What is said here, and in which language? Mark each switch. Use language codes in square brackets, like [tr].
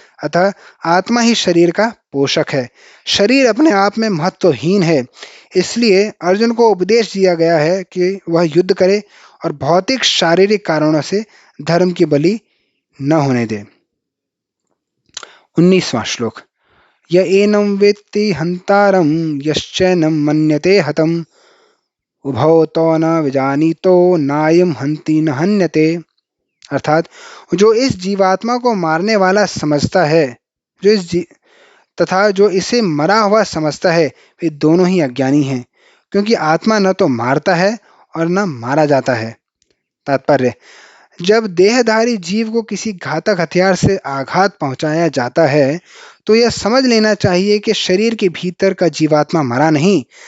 [hi] अतः आत्मा ही शरीर का पोषक है। शरीर अपने आप में महत्वहीन है। इसलिए अर्जुन को उपदेश दिया गया है कि वह युद्ध करे और भौतिक शारीरिक कारणों से धर्म की बलि न होने दे। 19वां श्लोक। [sa] य एनं वेत्ति हन्तारं यश्चैनं मन्यते हतम् उभौ तो न विजानीतो नायं हन्ति न हन्यते। [hi] अर्थात जो इस जीवात्मा को मारने वाला समझता है, तथा जो इसे मरा हुआ समझता है, वे दोनों ही अज्ञानी हैं, क्योंकि आत्मा न तो मारता है और न मारा जाता है। तात्पर्य: जब देहधारी जीव को किसी घातक हथियार से आघात पहुंचाया जाता है, तो यह समझ लेना चाहिए कि शरीर के भीतर का जीवात्मा मरा नहीं।